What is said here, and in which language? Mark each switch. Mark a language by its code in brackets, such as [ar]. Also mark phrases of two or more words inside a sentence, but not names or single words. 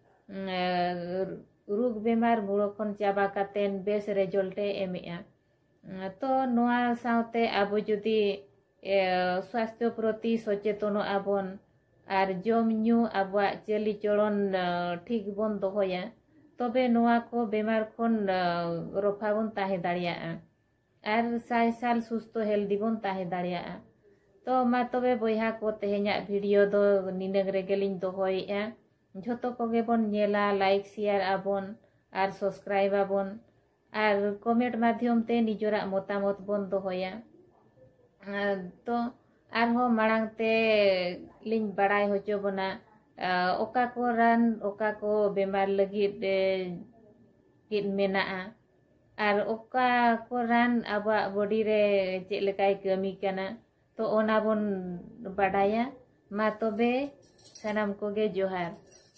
[sat] रोग बीमार मुड़ खन चाबा कातेन बेस रिजल्टे एमेआ तो नोआ साउते आबो जुदी स्वास्थ्य प्रति सचेतन आबन और जम न्यू आबुआ चली चलन ठीक बन दोहया तबे नोआ को बीमार खन रफा बन ताहे दाड़िया और साय साल सुस्थ हेल्दी बन ताहे दाड़िया तो मा तबे बयहा को तेहेन्या वीडियो दो निनंग रेगेलिंग दोहयेआ झोतो कोगे बन नेला [en] like share [sat] आबन और सब्सक्राइब आबन और कमेंट माध्यम ते निजोरा मतामत बन दोहया तो आरहो मांग ते लिंग बड़ाई होचो बना ओका को रान ओका को बीमार लगी मेना और ओका को रान आबा बॉडी रे चेक लेकाय कमी कना तो ओना बन बाडाया मा तबे सानाम कोगे जोहार।